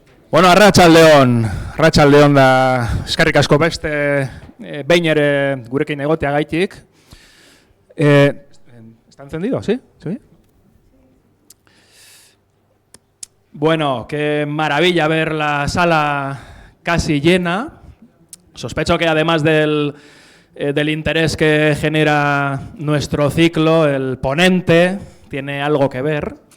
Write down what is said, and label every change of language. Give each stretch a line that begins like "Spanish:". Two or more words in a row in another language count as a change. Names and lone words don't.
Basque: Bueno, Arratsaldeon da eskerrik asko beste behin ere gurekin egoteagaitik.
Spanish: ¿Está encendido? ¿Sí? ¿Sí? Bueno, qué maravilla ver la sala casi llena. Sospecho que además del interés que genera nuestro ciclo, el ponente tiene algo que ver.